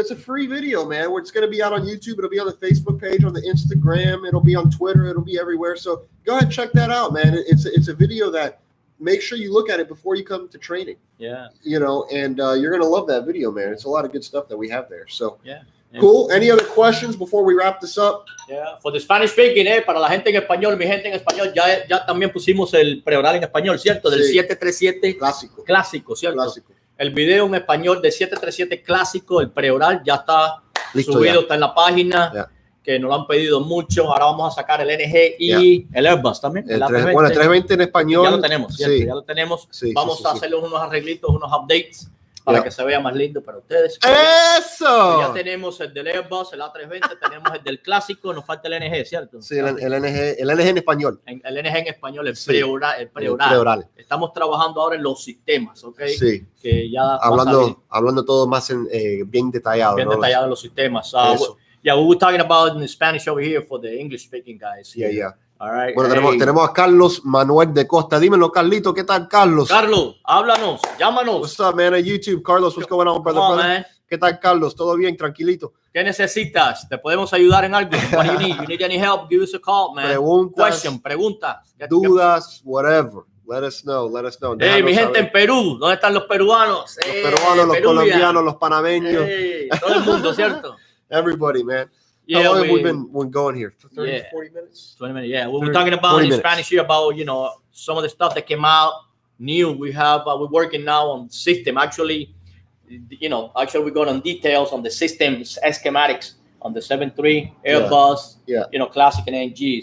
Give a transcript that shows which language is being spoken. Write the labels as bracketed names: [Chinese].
[English] It's a free video, man. It's going to be out on YouTube. It'll be on the Facebook page, on the Instagram. It'll be on Twitter. It'll be everywhere. So go ahead and check that out, man. It's a video that. Make sure you look at it before you come to training. And you're going to love that video, man. It's a lot of good stuff that we have there. So, cool. Any other questions before we wrap this up? For the Spanish speaking, [Spanish] para la gente en español, mi gente en español, ya también pusimos el preoral en español, ¿cierto? Del 737 clásico, ¿cierto? Clásico. El video en español del 737 clásico, el preoral, ya está subido, está en la página. Que nos lo han pedido mucho. Ahora vamos a sacar el NG y el Airbus también. El 320 en español. Ya lo tenemos, ¿cierto? Ya lo tenemos. Vamos a hacerle unos arreglitos, unos updates para que se vea más lindo para ustedes. ¡Eso! Ya tenemos el del Airbus, el A320, tenemos el del clásico, nos falta el NG, ¿cierto? Sí, el NG en español. El NG en español, el preoral. Estamos trabajando ahora en los sistemas, ¿ok? Sí. Que ya hablando todo más bien detallado. Bien detallado en los sistemas. [English] Yeah, we were talking about in Spanish over here for the English-speaking guys. Yeah. All right. [Spanish] Bueno, tenemos a Carlos Manuel de Costa. Dímelo, Carlito, ¿qué tal, Carlos? Carlos, háblanos, llámanos. [English] What's up, man? On YouTube, Carlos, what's going on, brother? Man. [Spanish] ¿Qué tal, Carlos? ¿Todo bien? Tranquilito. ¿Qué necesitas? ¿Te podemos ayudar en algo? [English] What do you need? You need any help? Give us a call, man. [Spanish] Preguntas. Dudas, [English] whatever. Let us know. [Spanish] Hey, mi gente en Perú, ¿dónde están los peruanos? Los peruanos, los colombianos, los panameños. Todo el mundo, ¿cierto? [English] Everybody, man. How long have we been going here? 30, 40 minutes? 20 minutes, yeah. We're talking about in Spanish here about, some of the stuff that came out new. We're working now on system. Actually, we're going on details on the systems, schematics on the 7.3 Airbus, Classic and NG.